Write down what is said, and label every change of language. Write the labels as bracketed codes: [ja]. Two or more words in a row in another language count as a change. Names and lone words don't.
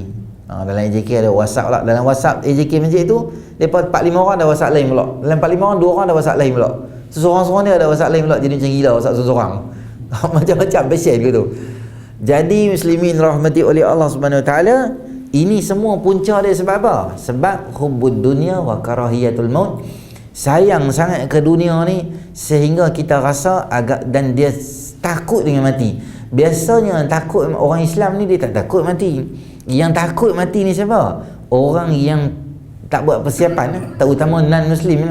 [ms] Dalam AJK ada WhatsApp lah. Dalam WhatsApp AJK masjid tu, mereka 4-5 orang ada WhatsApp lain pula. Dalam 4-5 orang, 2 orang ada WhatsApp lain pula. Seseorang-seorang dia ada WhatsApp lain pula. Jadi macam gila WhatsApp seseorang. Macam-macam passion gitu. Jadi muslimin rahmati oleh Allah [ar] سبحانه وتعالى, [ms] ini semua punca dia sebab apa? [ar] Sebab حب الدنيا وكراهية الموت. [ms] Sayang sangat ke dunia ni sehingga kita rasa agak, dan dia takut dengan mati. Biasanya takut orang Islam ni dia tak takut mati. Yang takut mati ni siapa? Orang yang tak buat persiapan, terutama non-Muslim lah.